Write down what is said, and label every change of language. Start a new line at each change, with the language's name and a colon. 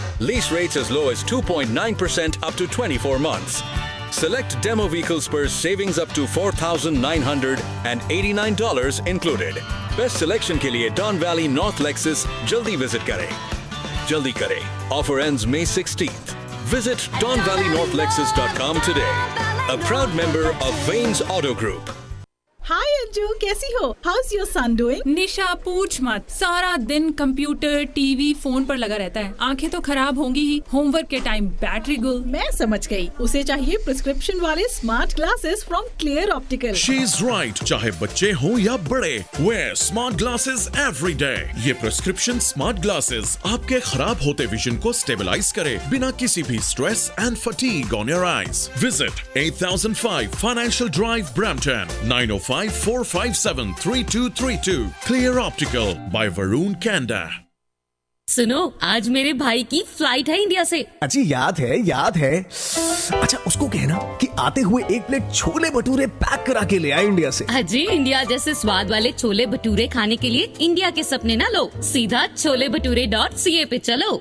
English: Lease rates as low as 2.9% up to 24 months. Select demo vehicles पर savings up to $4,989 included. Best selection
Hindi: के लिए don valley north Lexus जल्दी visit करें. जल्दी करें,
English: Offer ends May 16th. Visit DonValleyNorthLexus.com today. A proud member of Vane's Auto Group.
Hindi: Hi Anju, कैसी हो?
English: How's your son doing?
Hindi: निशा पूछ मत, सारा दिन कंप्यूटर टीवी फोन पर लगा रहता है, आंखें तो खराब होंगी ही, होमवर्क के टाइम बैटरी गुल. मैं समझ गई, उसे चाहिए प्रिस्क्रिप्शन वाले smart glasses from clear optical.
English: she is right,
Hindi: चाहे बच्चे हो या बड़े,
English: Wear smart glasses every day.
Hindi: ये प्रिस्क्रिप्शन स्मार्ट ग्लासेस आपके खराब होते विजन को स्टेबलाइज करे बिना किसी भी
English: Stress and fatigue on your eyes. Visit 8005 financial drive Brampton, 9054573232. Clear Optical by Varun Kanda.
Hindi: सुनो, आज मेरे भाई की फ्लाइट है इंडिया से। अच्छी याद है। अच्छा, उसको कहना कि आते हुए एक प्लेट छोले भटूरे पैक करा के ले आए इंडिया से। अजी, इंडिया जैसे स्वाद वाले छोले भटूरे खाने के लिए इंडिया के सपने ना लो, सीधा choleBhature.ca पे चलो।